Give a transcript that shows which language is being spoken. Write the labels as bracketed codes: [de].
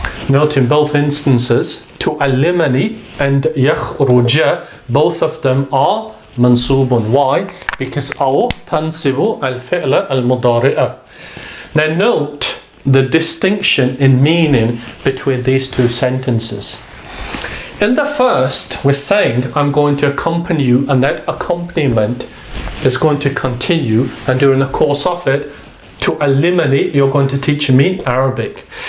[en] Note in both instances, تؤلمني and يخرج, both of them are mansubun. Why? Because [ar] أو تنصب الفعل المضارع. [en] Now note the distinction in meaning between these two sentences. In the first, we're saying I'm going to accompany you, and that accompaniment is going to continue, and during the course of it, to eliminate, you're going to teach me Arabic.